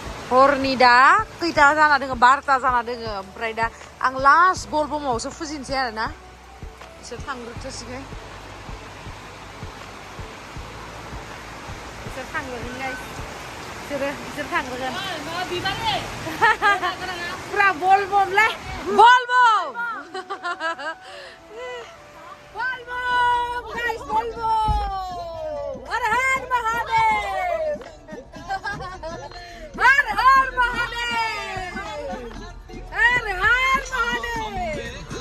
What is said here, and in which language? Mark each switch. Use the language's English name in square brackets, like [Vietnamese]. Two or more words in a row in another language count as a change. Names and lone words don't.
[Bodo] हरनि दा खैथा जाना दोङो 12ता जाना दोङो ओमफ्राय दा आं लास्ट बोलबमावसो फुजिनोसै आरो ना बिसोर थांग्रोथोसिगोन बिसोर थांग्रोगोन गाइस बिसोर थांग्रोगोन पुरा बोलबमलै बोलबम बोलबम गाइस बोलबम [Hindi] हर हर महादेव हर हर महादेव हर हर महादेव